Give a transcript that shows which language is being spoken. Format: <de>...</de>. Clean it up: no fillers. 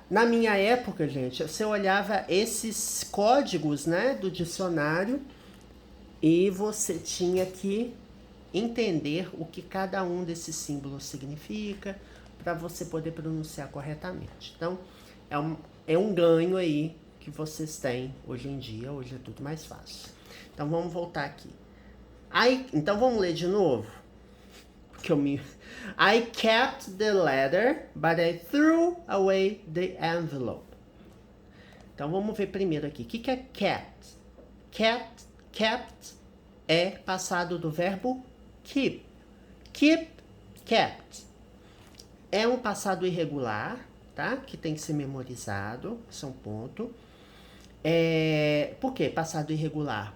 <pt>Na minha época, gente, você olhava esses códigos, né, do dicionário e você tinha que entender o que cada um desses símbolos significa para você poder pronunciar corretamente. Então, é um ganho aí que vocês têm hoje em dia. Hoje é tudo mais fácil. Então, vamos voltar aqui. Então, vamos ler de novo.</pt> <en>Porque I kept the letter, but I threw away the envelope.</en> <pt>Então, vamos ver primeiro aqui. O que é kept? Kept é passado do verbo keep. Keep, kept. É um passado irregular, tá? Que tem que ser memorizado. Isso é um ponto. Por que passado irregular?</pt>